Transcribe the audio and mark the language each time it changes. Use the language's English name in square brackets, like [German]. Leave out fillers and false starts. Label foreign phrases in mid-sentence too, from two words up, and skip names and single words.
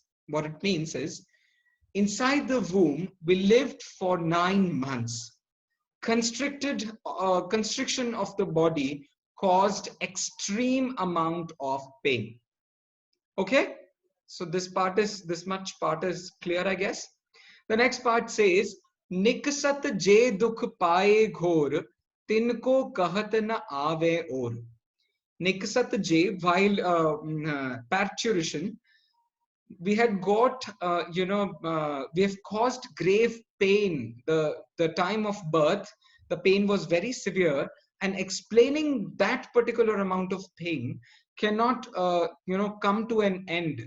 [English] What it means is, inside the womb, we lived for 9 months. Constriction of the body caused extreme amount of pain. Okay, so this much part is clear, I guess. The next part says, [Hindi] निकसत जे दुख पाए घोर, तिनको कहत न आवे ओर. निकसत जे, [English] while parturition, we had got we have caused grave pain. The time of birth, the pain was very severe, and explaining that particular amount of pain cannot come to an end.